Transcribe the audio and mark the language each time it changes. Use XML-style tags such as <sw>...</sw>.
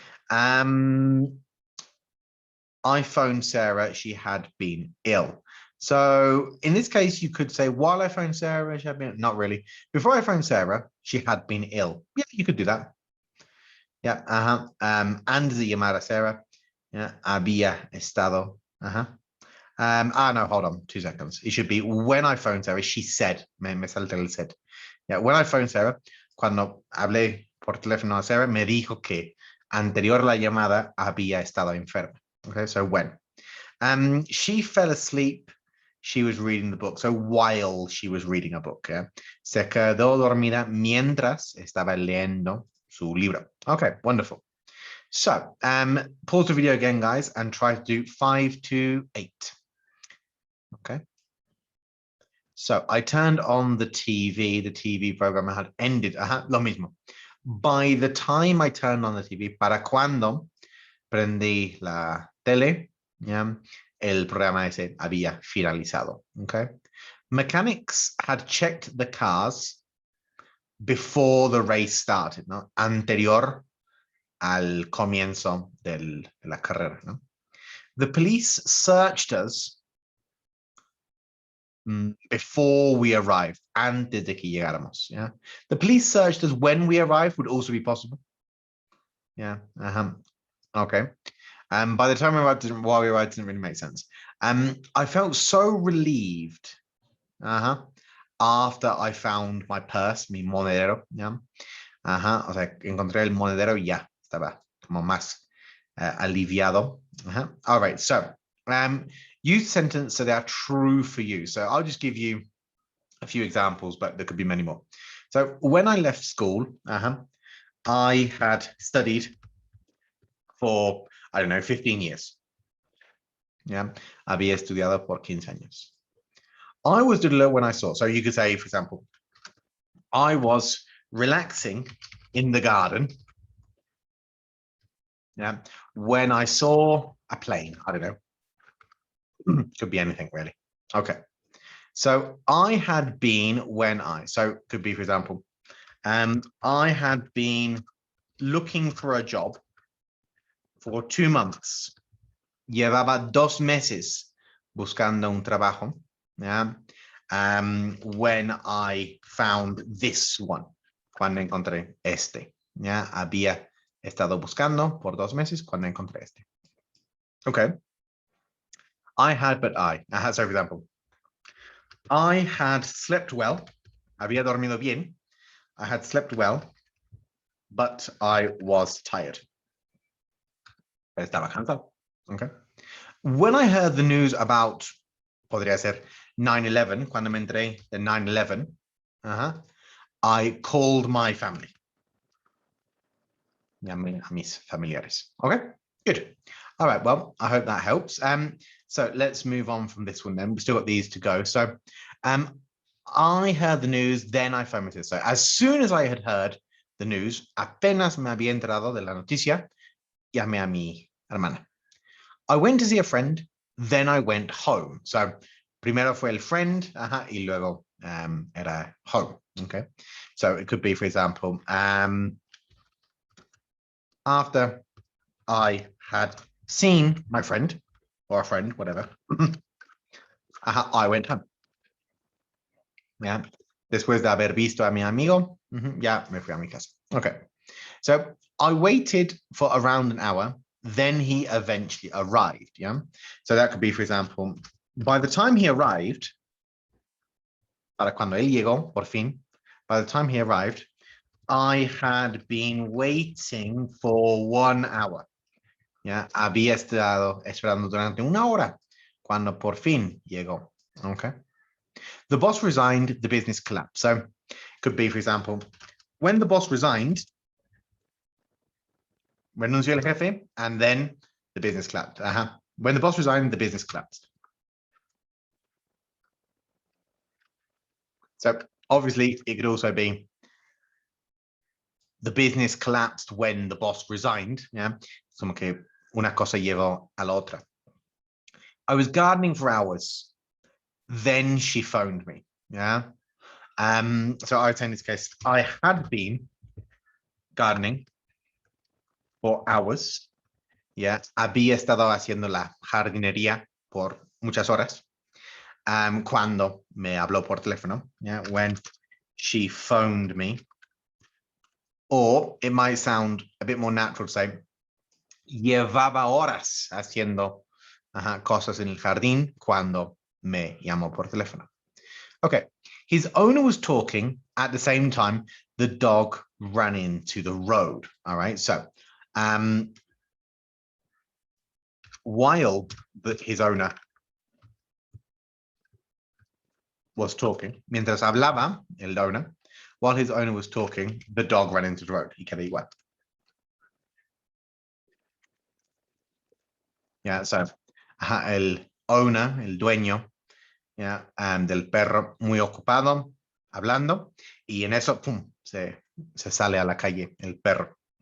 <en>I phoned Sarah, she had been ill. So in this case, you could say, while I phoned Sarah, she had been, not really. Before I phoned Sarah, she had been ill. Yeah, you could do that.</en> <es>Yeah, antes de llamar a Sarah, yeah, había estado.</es> <en>No, hold on, 2 seconds. It should be when I phoned Sarah, she said,</en> <es>me salté el said. Yeah,</es> <en>when I phoned Sarah,</en> <es>cuando hablé por teléfono a Sarah, me dijo que anterior a la llamada había estado enferma.</es> <en>Okay, so when. She fell asleep, she was reading the book. So while she was reading a book, yeah.</en> <es>Se quedó dormida mientras estaba leyendo su libro.</es> <en>Okay, wonderful. So pause the video again, guys, and try to do 5 to 8. Okay. So I turned on the TV program had ended.</en> <es>Lo mismo.</es> <en>by the time I turned on the TV,</en> <es>para cuando prendí la tele, ¿ya? El programa ese había finalizado.</es> <en>Okay. Mechanics had checked the cars before the race started, ¿no?</en> <es>Anterior al comienzo de la carrera, ¿no?</es> <en>The police searched us before we arrived,</en> <es>antes de que llegáramos.</es> <en>Yeah, the police searched us when we arrived would also be possible. Yeah. Okay. By the time we arrived, while we arrived, didn't really make sense. I felt so relieved. After I found my purse,</en> <es>mi monedero.</es> <en>Yeah.</en> <es>O sea, encontré el monedero y ya estaba como más aliviado.</es> <en>All right. So, use sentence so they are true for you. So I'll just give you a few examples, but there could be many more. So when I left school, I had studied for, I don't know, 15 years.</en> <es>Yeah, había estudiado por 15 años.</es> <en>I was doing when I saw, so you could say, for example, I was relaxing in the garden. Yeah, when I saw a plane, I don't know, could be anything really. Okay, so I had been when I, so could be, for example, I had been looking for a job for 2 months.</en> <es>Llevaba 2 meses buscando un trabajo. Yeah.</es> <en>When I found this one,</en> <es>cuando encontré este.</es> <en>Yeah.</en> <es>Había estado buscando por 2 meses cuando encontré este.</es> <en>Okay. I had, but I. So for example, I had slept well.</en> <es>Había dormido bien.</es> <en>I had slept well, but I was tired.</en> <es>Estaba cansado.</es> <en>Okay. When I heard the news about,</en> <es>podría ser 9/11, cuando me enteré de 9/11,</es> <en>I called my family.</en> <es>A mis familiares.</es> <en>Okay, good. All right, well, I hope that helps. So let's move on from this one then. We've still got these to go. So I heard the news, then I phoned my sister. So as soon as I had heard the news,</en> <es>apenas me había enterado de la noticia, llamé a mi hermana.</es> <en>I went to see a friend, then I went home.</en> <es>So primero fue el friend, y luego era home.</es> <en>Okay, so it could be, for example, after I had seen my friend or a friend, whatever, I went home.</en> <es>Yeah, después de haber visto a mi amigo, ya me fui a mi casa.</es> <en>Okay, so I waited for around an hour. Then he eventually arrived. Yeah, so that could be, for example, by the time he arrived,</en> <es>para cuando él llegó, por fin,</es> <en>by the time he arrived, I had been waiting for 1 hour.</en> <es>Yeah, había estado esperando durante 1 hora cuando por fin llegó.</es> <en>Okay. The boss resigned, the business collapsed. So it could be, for example, when the boss resigned,</en> <es>renunció el jefe,</es> <en>and then the business collapsed. When the boss resigned, the business collapsed. So obviously, it could also be the business collapsed when the boss resigned.</en> <es>Yeah, como que una cosa llevó a la otra.</es> <en>I was gardening for hours. Then she phoned me. Yeah. So I would say in this case, I had been gardening for hours.</en> <es>Yeah, había estado haciendo la jardinería por muchas horas. Cuando me habló por teléfono. Yeah,</es> <en>when she phoned me. Or it might sound a bit more natural to say,</en> <es>llevaba horas haciendo cosas en el jardín cuando me llamó por teléfono.</es> <en>Okay, his owner was talking at the same time the dog ran into the road. All right, so while his owner was talking,</en> <es>mientras hablaba el owner,</es> <en>while his owner was talking, the dog ran into the road.</en> <es>Y quedó igual. Yeah, so el owner, el dueño, yeah, del perro muy ocupado, hablando, y en eso, pum, se Se sale a la calle, el perro.</es>